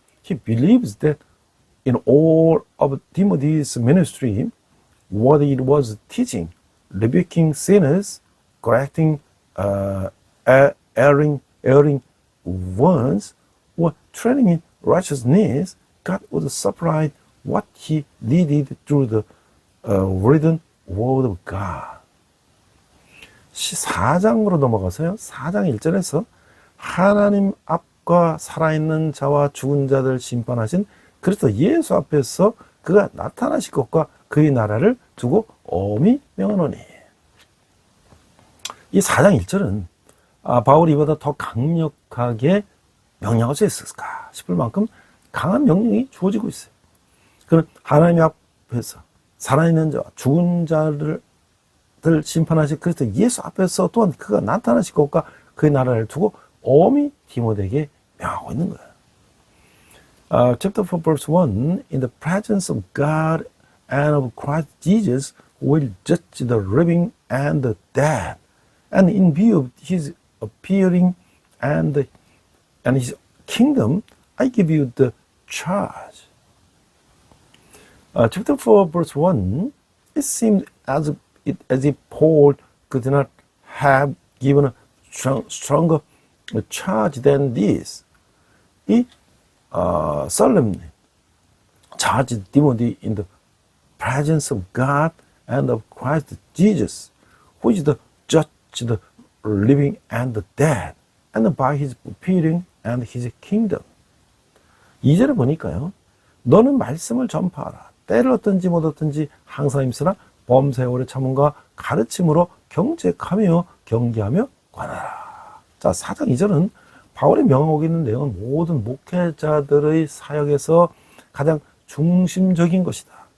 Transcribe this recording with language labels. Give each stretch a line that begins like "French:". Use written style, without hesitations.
English: He believes that in all of Timothy's ministry, whether it was teaching, rebuking sinners, correcting erring ones, or training in righteousness, God would supply what he needed through the written word of God.
Korean: 4장으로 넘어가서요. 4장 1절에서 하나님 앞 것과 살아있는 자와 죽은 자들 심판하신 그리스도 예수 앞에서 그가 나타나실 것과 그의 나라를 두고 엄히 명하노니. 이 4장 1절은 바울이 이보다 더 강력하게 명령할 수 있을까 싶을 만큼 강한 명령이 주어지고 있어요. 그는 하나님 앞에서 살아있는 자와 죽은 자를 심판하실 그리스도 예수 앞에서 또한 그가 나타나실 것과 그의 나라를 두고 엄히 디모데에게 명하고 있는 거예요.
English: Chapter 4 verse 1 In the presence of God and of Christ Jesus will judge the living and the dead and in view of his appearing and his kingdom I give you the charge. Chapter 4 verse 1 It seems as if Paul could not have given a stronger charge than this. He solemnly charged Timothy in the presence of God and of Christ Jesus, who is the judge of the living and the dead, and by his appearing and his kingdom.
Korean: 2절에 보니까요. 너는 말씀을 전파하라. 때를 얻든지 못 얻든지 항상 힘쓰라. 범사에 오래 참음과 가르침으로 경책하며 경계하며 관하라. 자, 4장 2절은 바울이 명하고 있는 내용은 모든 목회자들의 사역에서 가장 중심적인 것이다.